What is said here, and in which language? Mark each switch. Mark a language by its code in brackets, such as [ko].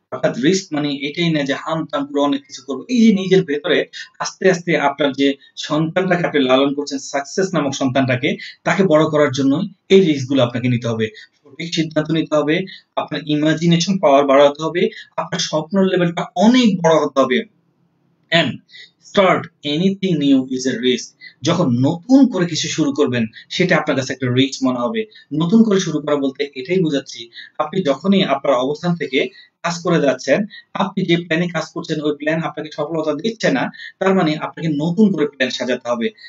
[bn] অর্থাৎ রিস্ক মানে এটাই না যে হামতাম করে অনেক কিছু করবো। এই যে নিজের ভেতরে আস্তে আস্তে আপনার যে সন্তানটাকে আপনি লালন করছেন, সাকসেস নামক সন্তানটাকে, তাকে বড় করার জন্য এই রিস্ক গুলো আপনাকে নিতে হবে। সঠিক সিদ্ধান্ত নিতে হবে, আপনার ইমাজিনেশন পাওয়ার বাড়াতে হবে, আপনার স্বপ্নের লেভেলটা অনেক বড় হতে হবে। [en] and start anything new is a risk. [bn] যখন নতুন করে কিছু শুরু করবেন, সেটা আপনার কাছে একটা রিস্ক মনে হবে। নতুন করে শুরু করা বলতে এটাই বোঝাচ্ছি, আপনি যখনই আপনার অবস্থান থেকে কাজ করে যাচ্ছেন, আপনি যে প্ল্যানে কাজ করছেন ওই প্ল্যান আপনাকে সফলতা দিচ্ছে না, তার মানে আপনাকে নতুন করে প্ল্যান সাজাতে হবে।